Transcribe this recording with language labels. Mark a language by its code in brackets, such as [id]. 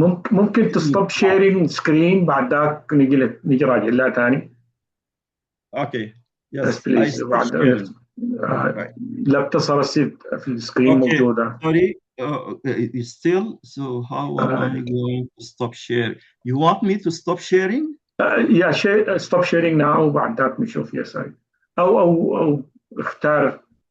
[ar] ممكن [en] تستوب sharing screen [ar] بعد ذاك نجي راجع لها ثاني. [en] Okay. Yes, please. [ar] بعد لا بتصل السيت في السكرين موجودة. [en] Sorry, still. So how am I going to stop sharing? You want me to stop sharing? Yeah, stop sharing now. [ar] وبعد ذاك نشوف. Yes, أو اختار.